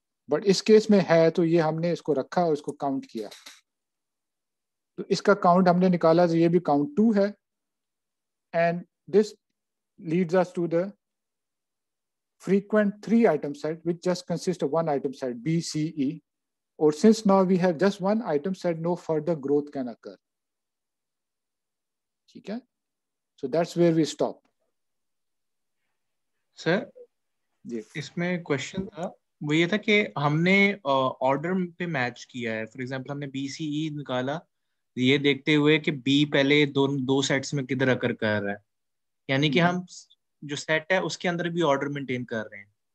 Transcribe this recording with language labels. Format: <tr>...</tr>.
<hi>But इस case में है, तो ये हमने इसको रखा और इसको काउंट किया, तो इसका काउंट हमने निकाला, तो ये भी काउंट 2 है,</hi> <en>And this leads us to the frequent 3 item set which just consists of 1 item set BCE, or since now we have just 1 item set, no further growth can occur.</en> <hi>ठीक है,</hi> <en>so that's where we stop.</en> <hi>Sir इसमें question था, वो ये था कि हमने order पे मैच किया है। फॉर एग्जांपल हमने BCE निकाला ये देखते हुए कि B पहले दो सेट्स में किधर अकर कर रहा है, यानी कि हम जो सेट है उसके अंदर भी ऑर्डर मेंटेन कर रहे हैं।</hi>